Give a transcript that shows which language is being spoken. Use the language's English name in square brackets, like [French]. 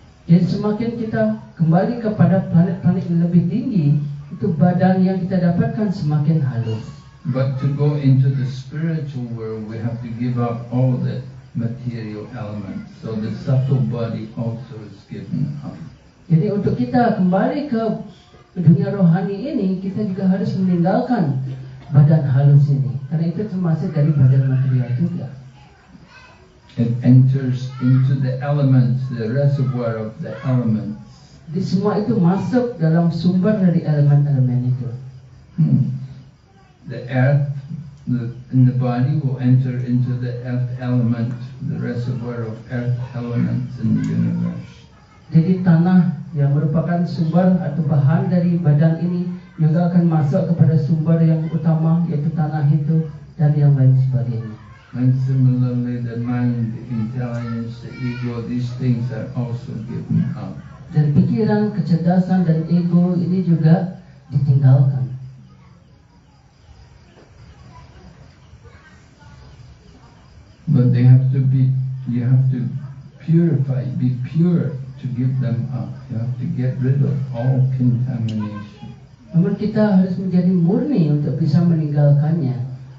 [Indonesian] Jadi semakin kita kembali kepada planet-planet yang lebih tinggi, itu badan yang kita dapatkan semakin halus. [English] But to go into the spiritual world, we have to give up all the material elements. So the subtle body also is given up. [Indonesian] Jadi untuk kita kembali ke dunia rohani ini, kita juga harus meninggalkan badan halus ini, karena itu termasuk dari badan material juga. [English] It enters into the elements, the reservoir of the elements. [Indonesian] Jadi semua itu masuk dalam sumber dari elemen-elemen itu. [English] The earth in the body will enter into the earth element, the reservoir of earth elements in the universe. [Indonesian] Jadi tanah yang merupakan sumber atau bahan dari badan ini juga akan masuk kepada sumber yang utama, yaitu tanah itu dan yang lain sebagainya. [English] And similarly, the mind, the intelligence, the ego, these things are also given up. [Indonesian] Dan pikiran, kecerdasan dan ego ini juga ditinggalkan. [English] But they have to be, you have to purify, be pure to give them up. You have to get rid of all contamination. [Indonesian] Namun kita harus menjadi murni untuk bisa meninggalkannya.